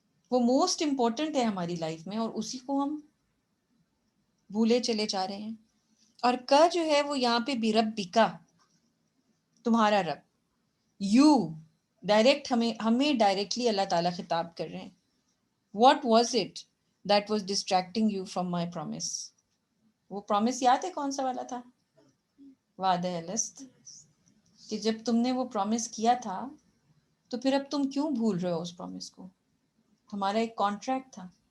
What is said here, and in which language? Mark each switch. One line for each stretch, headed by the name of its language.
Urdu: وہ most important ہے ہماری لائف میں اور اسی کو ہم بھولے چلے جا رہے ہیں. اور کا جو ہے وہ یہاں پہ بربکا تمہارا رب. یو ڈائریکٹ ہمیں ڈائریکٹلی اللہ تعالیٰ خطاب کر رہے ہیں.
English: What was it that was distracting you from my promise.
Urdu: وہ promise یاد ہے کون سا والا تھا؟ وعدہ الست، کہ جب تم نے وہ promise کیا تھا تو پھر اب تم کیوں بھول رہے ہو اس promise کو؟ ہمارا ایک کانٹریکٹ تھا.